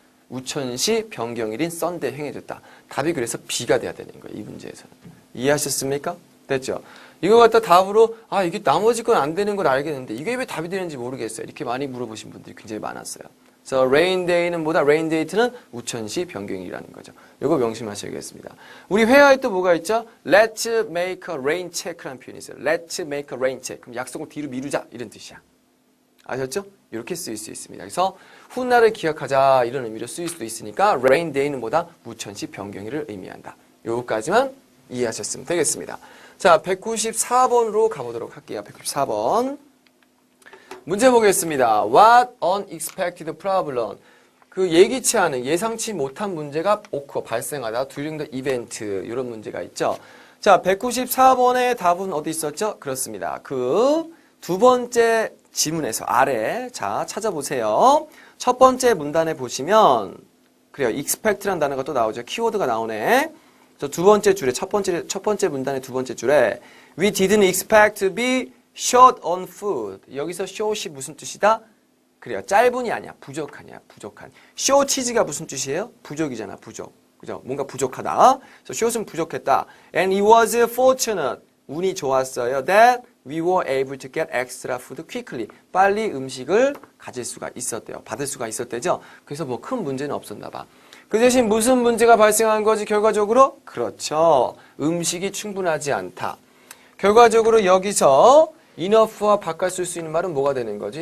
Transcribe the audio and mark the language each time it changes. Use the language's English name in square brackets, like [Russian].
[Korean] 우천시 변경일인 썬데이 행해졌다. 답이 그래서 B가 돼야 되는 거예요. 이 문제에서는. 이해하셨습니까? 됐죠? 이거 갖다 답으로 이게 나머지 건 안 되는 걸 알겠는데 이게 왜 답이 되는지 모르겠어요. 이렇게 많이 물어보신 분들이 굉장히 많았어요. 그래서 rain day는 뭐다? rain date는 우천시 변경일이라는 거죠. 이거 명심하셔야겠습니다. 우리 회화에 또 뭐가 있죠? [English] Let's make a rain check라는 [Korean] 표현이 있어요. [English] Let's make a rain check. [Korean] 그럼 약속을 뒤로 미루자 이런 뜻이야. 아셨죠? 이렇게 쓰일 수 있습니다. 그래서 훗날을 기억하자 이런 의미로 쓰일 수도 있으니까 rain day는 뭐다? 우천시 변경일을 의미한다. 요거까지만 이해하셨으면 되겠습니다. 자, 194번으로 가보도록 할게요. 194번. 문제 보겠습니다. [English] What unexpected problem? [Korean] 그 예기치 않은, 예상치 못한 문제가 발생하다. [English] during the event. 이런 문제가 있죠. [Korean] 자, 194번의 답은 어디 있었죠? 그렇습니다. 그 두 번째 지문에서 아래, 자, 찾아보세요. 첫 번째 문단에 보시면, 그래요. expect라는 단어가 또 나오죠. 키워드가 나오네. 두 번째 줄에, 첫 번째 문단의 두 번째 줄에, [English] we didn't expect to be short on food. [Korean] 여기서 short이 무슨 뜻이다? 그래요. 짧은이 아니야. 부족하냐. 부족한. short가 무슨 뜻이에요? 부족이잖아. 부족. 그죠? 뭔가 부족하다. 그래서 short은 부족했다. [English] And it was fortunate. [Korean] 운이 좋았어요. [English] That we were able to get extra food quickly. [Korean] 빨리 음식을 가질 수가 있었대요. 받을 수가 있었대죠. 그래서 뭐 큰 문제는 없었나 봐. 그 대신 무슨 문제가 발생한 거지 결과적으로? 그렇죠. 음식이 충분하지 않다. 결과적으로 여기서 enough와 바꿔 쓸 수 있는 말은 뭐가 되는 거지?